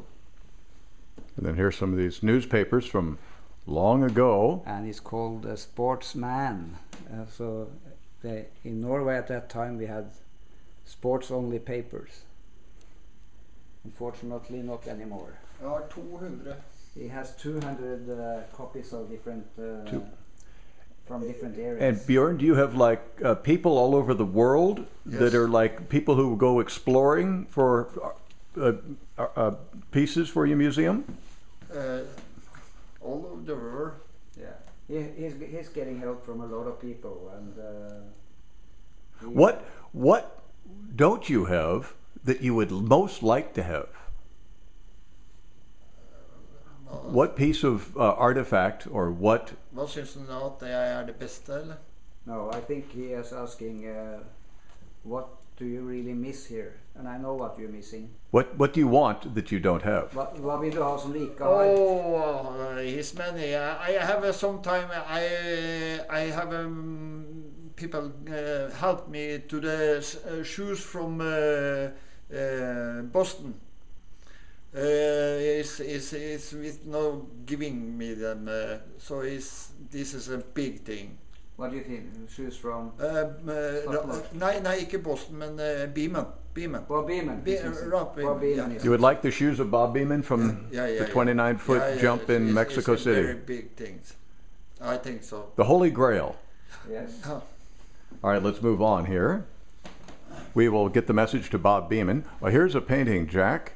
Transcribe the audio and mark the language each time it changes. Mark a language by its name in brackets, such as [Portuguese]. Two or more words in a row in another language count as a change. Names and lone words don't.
[English] And then here's some of these newspapers from long ago. And he's called a sportsman. So in Norway at that time we had sports-only papers. Unfortunately, not anymore. [Norwegian] Jeg har 200. [English] He has 200 copies of different from different areas. And Bjorn, do you have like people all over the world that Yes. are like people who go exploring for pieces for your museum? All over the world. Yeah, he's getting help from a lot of people, and What don't you have that you would most like to have? What piece of artifact or what? [Norwegian] Hva syns du nå at det er det beste, eller? [English] No, I think he is asking, what do you really miss here? And I know what you're missing. What do you want that you don't have? [Norwegian] Hva vil du ha som liker? [English] Oh, he's many. I have sometime I have people help me to the shoes from Boston. Is with no giving me them. So this is a big thing. What do you think? Shoes from? [Norwegian] Nei, ikke Boston, men Beeman. Bob Beeman. Rob [English] Bob Beeman, yes. You would like the shoes of Bob Beeman from the 29-foot jump in Mexico it's City. Very big things. I think so. The Holy Grail. Yes. Huh. All right, let's move on here. We will get the message to Bob Beeman. Well, here's a painting, Jack.